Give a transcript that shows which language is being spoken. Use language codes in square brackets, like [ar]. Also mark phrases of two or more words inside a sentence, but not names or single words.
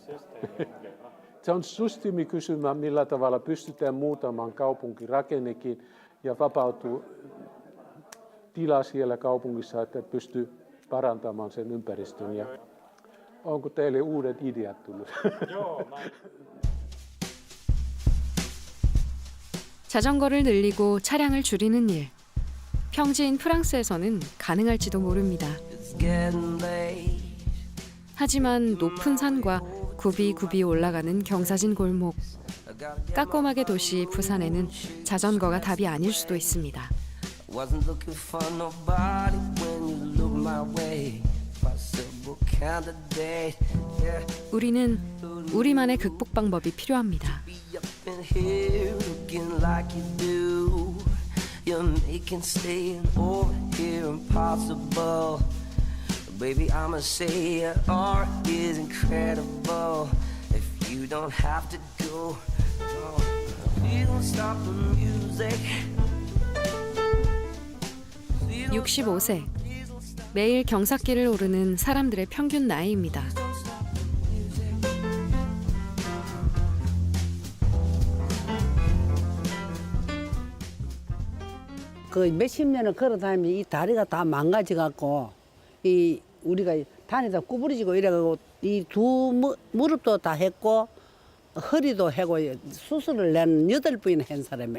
[fi] Se on systeemikysymä, millä tavalla pystytään muutamaan kaupunkirakennekin ja vapautuu tila siellä kaupungissa, että pystyy parantamaan sen ympäristön. Ja onko teille uudet ideat tullut? [ko] 자전거를 늘리고 차량을 줄이는 일. 평지인 프랑스에서는 가능할지도 모릅니다. 하지만 높은 산과 굽이 올라가는 경사진 골목, 까꼼하게 도시 부산에는 자전거가 답이 아닐 수도 있습니다. 우리는 우리만의 극복 방법이 필요합니다. [en] Baby, I'ma say your art is incredible. If you don't have to go, please don't stop the music. [ko] 65세. 매일 경사길을 오르는 사람들의 평균 나이입니다. 그 몇십 년을 걸어다니면 이 다리가 다 망가져갖고 이 우리가 다니다 구부러지고 이래가지고 이 두 무릎도 다 했고 허리도 하고 수술을 낸 8번이나 한 사람이야.